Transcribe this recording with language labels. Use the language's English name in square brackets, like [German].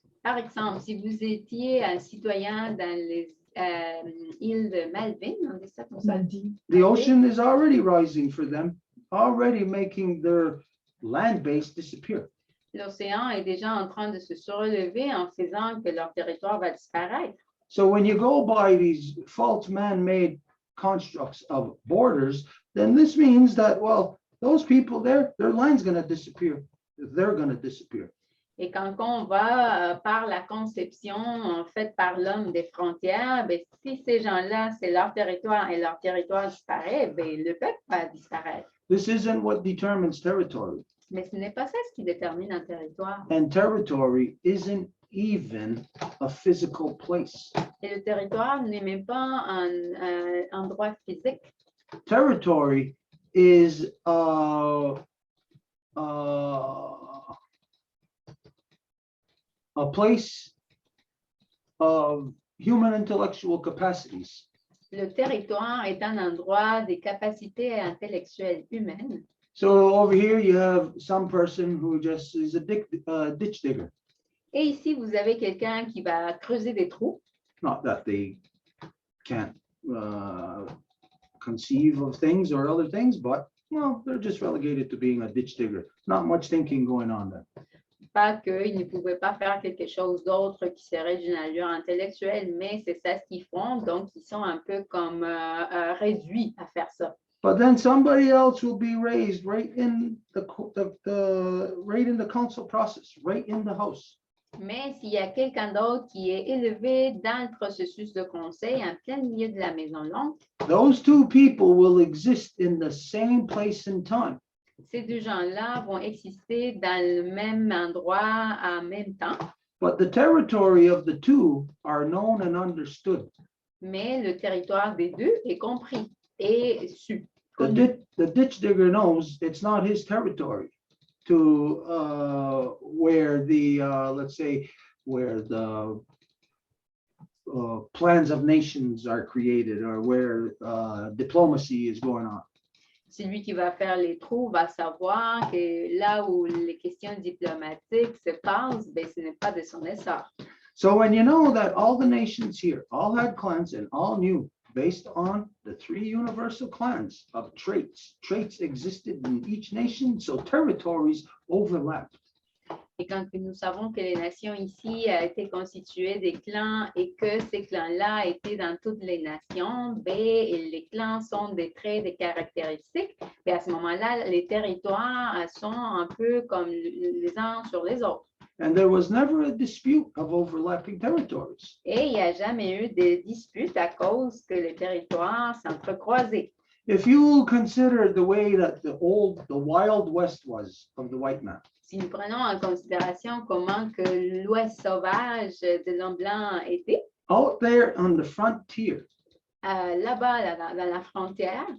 [French] Par exemple, si vous étiez un citoyen dans les îles de Malvines, on dit ça comme ça. [English] Maldives. The ocean is already rising for them, already making their land base disappear. [French] L'océan est déjà en train de se surlever en faisant que leur territoire va disparaître. [English] So when you go by these false man-made constructs of borders, then this means that, well, those people there, their land's going to disappear. They're going to disappear. [French] Et quand on va par la conception faite par l'homme des frontières, ben, si ces gens-là, c'est leur territoire et leur territoire disparaît, ben, le peuple va disparaître. [English] This isn't what determines territory. [French] Mais ce n'est pas ça ce qui détermine un territoire. [English] And territory isn't even a physical place. [French] Et le territoire n'est même pas un endroit physique. [English] Territory is a place of human intellectual capacities. [French] Le territoire est un endroit des capacités intellectuelles humaines. [English] So over here you have some person who just is a ditch digger. [French] Et ici, vous avez quelqu'un qui va creuser des trous. [English] Not that they can't conceive of things or other things, but well, they're just relegated to being a ditch digger. Not much thinking going on there. [French] Pas qu'ils ne pouvaient pas faire quelque chose d'autre qui serait d'une allure intellectuelle, mais c'est ça ce qu'ils font, donc ils sont un peu comme réduits à faire ça. [English] But then somebody else will be raised right in the right in the council process, right in the house. [French] Mais s'il y a quelqu'un d'autre qui est élevé dans le processus de conseil en plein milieu de la maison longue, [English] those two people will exist in the same place and time. [French] ces deux gens-là vont exister dans le même endroit en même temps, [English] But the territory of the two are known and understood. [French] mais le territoire des deux est compris et su. [English] The ditch digger knows it's not his territory to where the, let's say, where the plans of nations are created or where diplomacy is going on. [French] Celui qui va faire les trous va savoir que là où les questions diplomatiques se passent, ben, ce n'est pas de son essor. [English] So when you know that all the nations here all had clans and all knew based on the three universal clans of traits. Traits existed in each nation, so territories overlapped. [French] Et quand nous savons que les nations ici étaient constituées des clans et que ces clans-là étaient dans toutes les nations, ben, et les clans sont des traits, des caractéristiques, ben, à ce moment-là, les territoires sont un peu comme les uns sur les autres. [English] And there was never a dispute of overlapping territories. [French] Et il n'y a jamais eu de dispute à cause que les territoires s'entrecroisaient. [English] If you consider the way that the Wild West was of the white man, [French] Si nous prenons en considération comment que l'Ouest sauvage de l'homme blanc était, [English] out there on the frontier, [French] là-bas, dans la frontière,